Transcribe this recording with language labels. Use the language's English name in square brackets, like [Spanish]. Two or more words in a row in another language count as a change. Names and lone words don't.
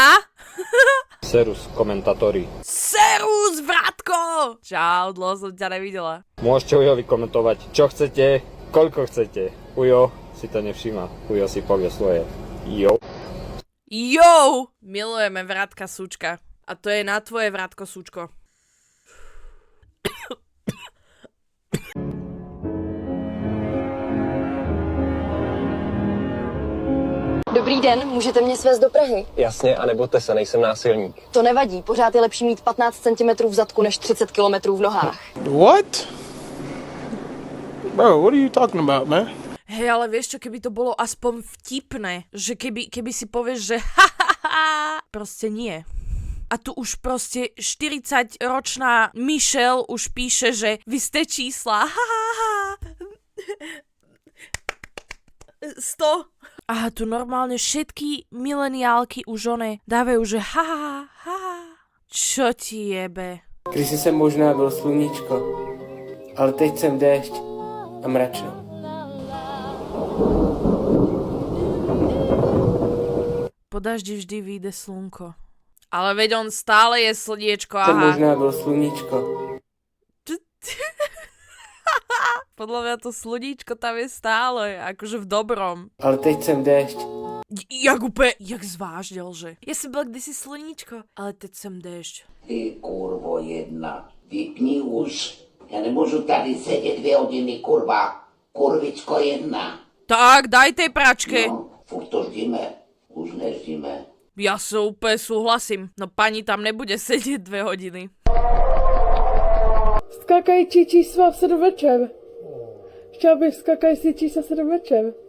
[Slovak] Serus, komentátori. Serus, bratko! Čau, dlho som ťa nevidela. Môžete Ujovi komentovať, čo chcete, koľko chcete. Ujo si to nevšíma. Ujo si povie svoje. Jo. Milujeme vratka súčka. A to je na tvoje vratko súčko. [Czech] Dobrý den, můžete mě svést do Prahy? Jasně, a nebojte se, nejsem násilník. To nevadí, pořád je lepší mít 15 cm v zadku než 30 km v nohách. [English] What? Bro, what are you talking about, man? [Slovak] Hej, ale vieš čo, keby to bolo aspoň vtipné, že keby si povieš, že proste nie. A tu už proste 40-ročná Michelle už píše, že vy ste čísla. 100. A tu normálne všetky mileniálky už dávajú, že Čo ti jebe? [Czech] Kdysi jsem možná byl sluníčko, ale teď jsem déšť a mračno. [Slovak] Po daždi vždy vyjde slnko. Ale veď on stále je slniečko, [Czech] Jsem možná byl sluníčko, [Slovak] podľa mňa to sluníčko tam je stále, akože v dobrom. [Czech] Ale teď sem déšť. Jak zvážnil, že? [Slovak] Ja som [Czech] byl kdysi sluníčko, ale teď jsem déšť. [Slovak] Ty kurvo jedna, vypni už. Ja nemôžu [Czech] tady sedět 2 hodiny, kurva. Kurvičko jedna. [Slovak] Tak, daj tej pračke. [Czech] No, furt to ždíme. Už neždíme. [Slovak] Ja sa úplne súhlasím. No pani tam nebude sedieť 2 hodiny. [Czech] Skakající čísla v 7 večer. Chtěl bych skakající čísla 7 večer.